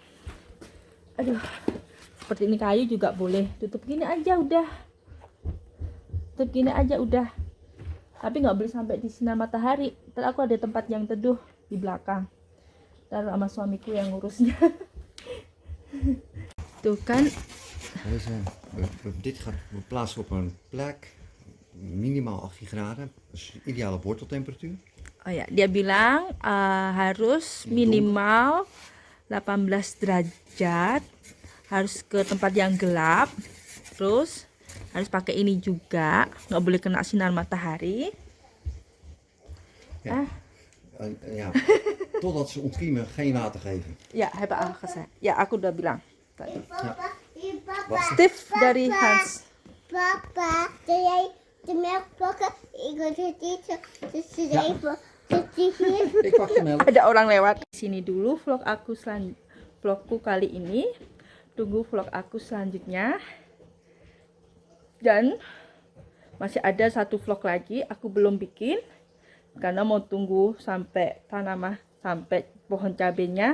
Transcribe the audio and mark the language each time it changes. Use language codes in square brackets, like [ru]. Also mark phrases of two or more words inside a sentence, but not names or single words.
[id] Aduh, seperti ini kayu juga boleh. Tutup gini aja udah. Tapi nggak boleh sampai di sinar matahari. Ntar aku ada tempat yang teduh di belakang. Ntar sama suamiku yang ngurusnya. Tuh kan. [nl] Dit gaat we plaatsen op een plek minimaal 18 graden. Dat is de ideale worteltemperatuur. [id] Oh ya, dia bilang harus minimal 18 derajat, harus ke tempat yang gelap, terus harus pakai ini juga, nggak boleh kena sinar matahari. [nl] Ja, totdat ze ontkiemen, geen water geven. Ya, hebben al gezegd. [id] Ya, aku udah bilang tadi. [nl] Ja. [id] Steve dari Hans. [nl] Papa, wil jij de melk pakken? Ik wil het eten. Dus even. Ik pak de melk. [id] Ada orang lewat. Sini dulu vlogku kali ini. Tunggu vlog aku selanjutnya. Dan masih ada satu vlog lagi aku belum bikin karena mau tunggu sampai sampai pohon cabenya.